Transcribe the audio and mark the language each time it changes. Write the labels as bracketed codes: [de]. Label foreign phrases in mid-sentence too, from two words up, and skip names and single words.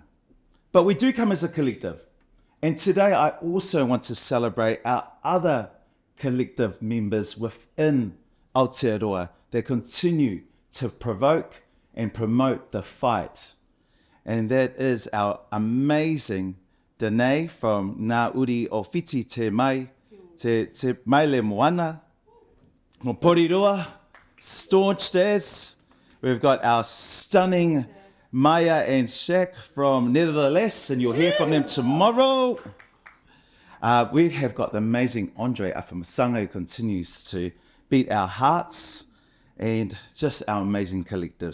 [en] But we do come as a collective. And today I also want to celebrate our other collective members within Aotearoa that continue to provoke and promote the fight. And that is our amazing Danae from Ngā Uri o Whiti Te Mai, Te Maile Moana, Mo Porirua, staunch dads. We've got our stunning Maya and Shaq from Nevertheless, and you'll hear from them tomorrow. We have got the amazing Andre Afamasanga, who continues to beat our hearts, and just our amazing collective.